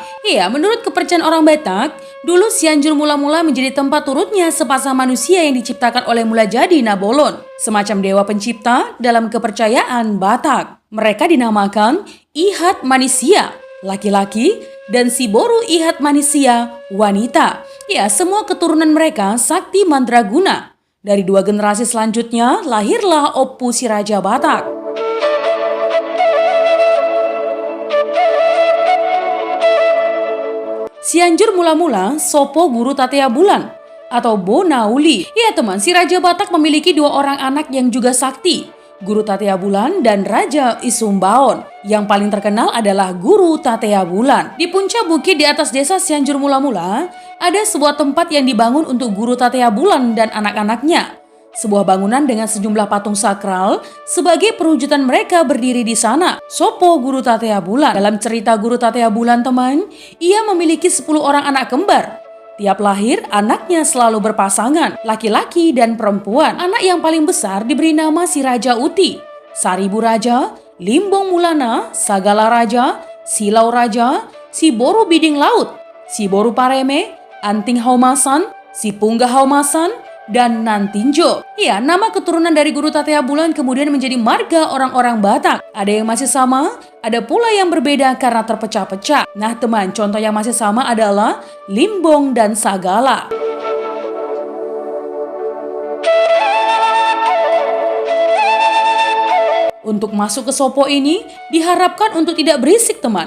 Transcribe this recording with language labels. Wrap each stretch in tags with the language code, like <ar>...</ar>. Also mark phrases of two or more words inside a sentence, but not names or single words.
<id>Ya, menurut kepercayaan orang Batak, dulu Cianjur mula-mula menjadi tempat turutnya sepasang manusia yang diciptakan oleh Mulajadi Nabolon, semacam dewa pencipta dalam kepercayaan Batak. Mereka dinamakan Ihat Manisia, laki-laki, dan Siboru Ihat Manisia, wanita. Ya, semua keturunan mereka sakti mandraguna. Dari dua generasi selanjutnya lahirlah Opu si Raja Batak. Cianjur mula-mula Sopo Guru Tatea Bulan atau Bonauli. Ya teman, si Raja Batak memiliki dua orang anak yang juga sakti, Guru Tatea Bulan dan Raja Isumbaon. Yang paling terkenal adalah Guru Tatea Bulan. Di puncak bukit di atas desa Cianjur mula-mula, ada sebuah tempat yang dibangun untuk Guru Tatea Bulan dan anak-anaknya. Sebuah bangunan dengan sejumlah patung sakral sebagai perwujudan mereka berdiri di sana. Sopo Guru Tatea Bulan. Dalam cerita Guru Tatea Bulan teman, ia memiliki 10 orang anak kembar. Tiap lahir, anaknya selalu berpasangan, laki-laki dan perempuan. Anak yang paling besar diberi nama si Raja Uti, Saribu Raja, Limbong Mulana, Sagala Raja, Silau Raja, si Boru Biding Laut, si Boru Pareme, Anting Haumasan, si Punggah Haumasan, dan Nantinjo. Ya, nama keturunan dari Guru Tatea Bulan kemudian menjadi marga orang-orang Batak. Ada yang masih sama, ada pula yang berbeda karena terpecah-pecah. Nah teman, contoh yang masih sama adalah Limbong dan Sagala. Untuk masuk ke Sopo ini diharapkan untuk tidak berisik teman.</id>